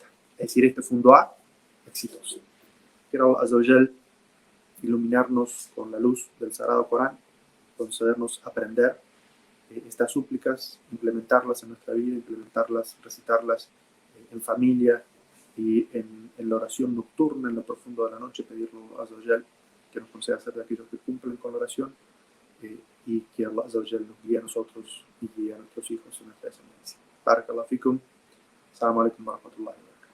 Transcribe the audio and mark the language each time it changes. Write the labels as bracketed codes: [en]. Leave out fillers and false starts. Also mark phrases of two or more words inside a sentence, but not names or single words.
[es] Es decir, este fue un dua exitoso. Quiero [ar] الله عز وجل [es] iluminarnos con la luz del Sagrado Corán, concedernos aprender estas súplicas, implementarlas en nuestra vida, implementarlas, recitarlas en familia y en la oración nocturna, en lo profundo de la noche, pedirle a [ar] الله عز وجل [es] que nos conceda ser de aquellos que cumplen con la oración y que [ar] الله عز وجل [es] nos guíe a nosotros y guíe a nuestros hijos en nuestra descendencia. [ar] بارك الله فيكم. السلام عليكم ورحمة الله.